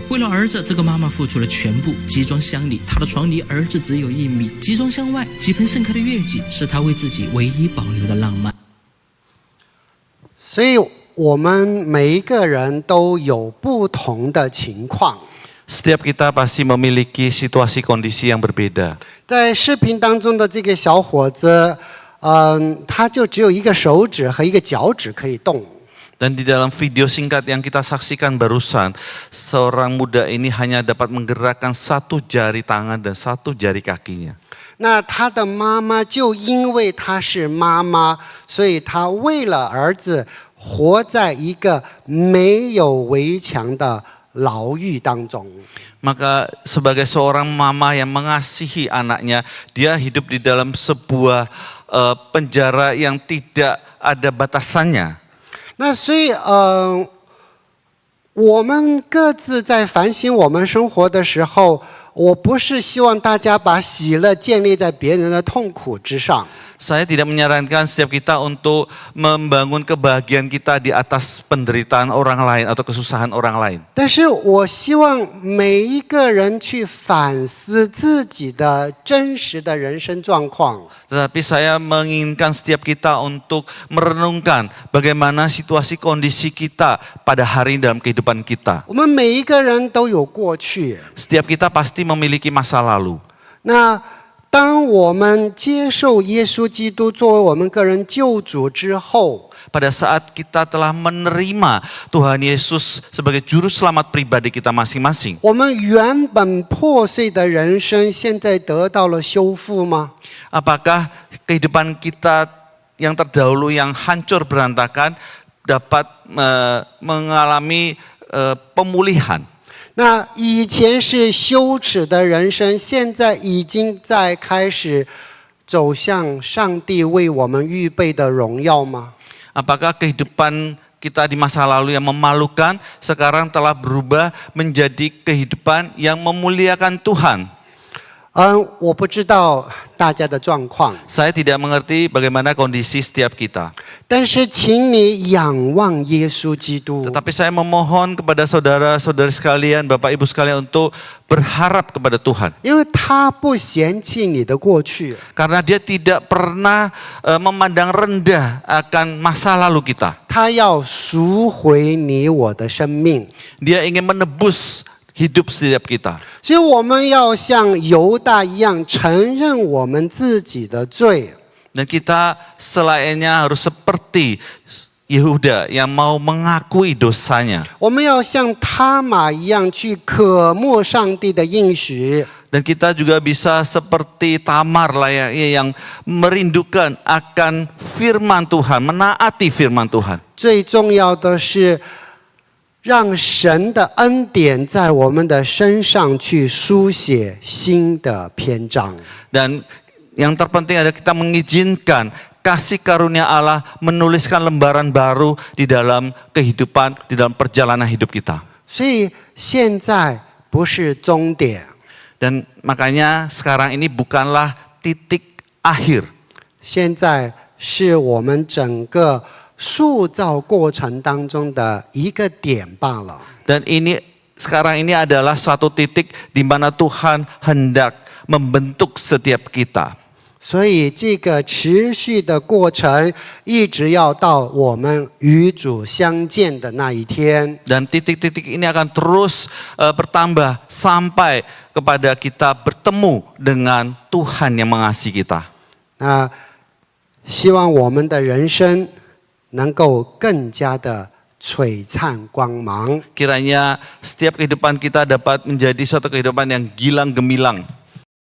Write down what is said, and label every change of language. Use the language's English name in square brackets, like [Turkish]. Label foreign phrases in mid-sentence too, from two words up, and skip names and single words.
[Chinese] 为了儿子，这个妈妈付出了全部。集装箱里，她的床离儿子只有1米；集装箱外，几盆盛开的月季是她为自己唯一保留的浪漫。所以我们每一个人都有不同的情况。 [Indonesian] Setiap kita pasti memiliki situasi kondisi yang berbeda. [Chinese] 在视频当中的这个小伙子，他就只有1个手指和1个脚趾可以动。 [Indonesian] Dan di dalam video singkat yang kita saksikan barusan, seorang muda ini hanya dapat menggerakkan 1 jari tangan dan 1 jari kakinya. [Chinese] 那他的妈妈就因为她是妈妈，所以她为了儿子活在一个没有围墙的牢狱当中。 [Indonesian] Maka sebagai seorang mama yang mengasihi anaknya, dia hidup di dalam sebuah penjara yang tidak ada batasannya. [Chinese] 那所以我们各自在反省我们生活的时候，我不是希望大家把喜乐建立在别人的痛苦之上。 [Indonesian] Saya tidak menyarankan setiap kita untuk membangun kebahagiaan kita di atas penderitaan orang lain atau kesusahan orang lain. [Chinese] 但是我希望每一个人去反思自己的真实的人生状况。 [Indonesian] Tetapi saya menginginkan setiap kita untuk merenungkan bagaimana situasi kondisi kita pada hari ini dalam kehidupan kita. [Chinese] 我们每一个人都有过去。 [Indonesian] Setiap kita pasti memiliki masa lalu. [Chinese] 那当我们接受耶稣基督作为我们个人救主之后， [Indonesian] Pada saat kita telah menerima Tuhan Yesus sebagai juru selamat pribadi kita masing-masing. [Chinese] 我们原本破碎的人生现在得到了修复吗？ [Indonesian] Apakah kehidupan kita yang terdahulu yang hancur berantakan dapat mengalami pemulihan? [Chinese] 那以前是羞耻的人生，现在已经在开始走向上帝为我们预备的荣耀吗？ [Indonesian] Apakah kehidupan kita di masa lalu yang memalukan sekarang telah berubah menjadi kehidupan yang memuliakan Tuhan. [Chinese] 我不知道大家的状况， [Indonesian] Saya tidak mengerti bagaimana kondisi setiap kita. [Chinese] 但是请你仰望耶稣基督， [Indonesian] Tetapi saya memohon kepada saudara-saudari sekalian, Bapak Ibu sekalian untuk berharap kepada Tuhan. [Chinese] 因为他不嫌弃你的过去， [Indonesian] Karena dia tidak pernah memandang rendah akan masa lalu kita. [Chinese] 他要赎回你我的生命。 [Indonesian] Dia ingin menebus hidup setiap kita. [Chinese] 所以我们要像犹大一样承认我们自己的罪， [Indonesian] Dan kita selainnya harus seperti Yehuda yang mau mengakui dosanya. [Chinese] 我们要像他玛一样去渴慕上帝的应许。 [Indonesian] Dan kita juga bisa seperti Tamar layaknya yang merindukan akan firman Tuhan, menaati firman Tuhan. [Chinese] 最重要的是，让神的恩典在我们的身上去书写新的篇章。 [Indonesian] Dan yang terpenting adalah kita mengizinkan kasih karunia Allah menuliskan lembaran baru di dalam kehidupan, di dalam perjalanan hidup kita. [Chinese] 所以现在不是终点， [Indonesian] Dan makanya sekarang ini bukanlah titik akhir. [Chinese] 现在是我们整个塑造过程当中的一个点罢了。 [Indonesian] Dan sekarang ini adalah suatu titik di mana Tuhan hendak membentuk setiap kita. [Chinese] 所以这个持续的过程，一直要到我们与主相见的那一天。 [Indonesian] Dan titik-titik ini akan terus bertambah sampai kepada kita bertemu dengan Tuhan yang mengasihi kita. [Chinese] 那希望我们的人生能够更加的璀璨光芒。 [Indonesian] Kiranya setiap kehidupan kita dapat menjadi suatu kehidupan yang gilang gemilang.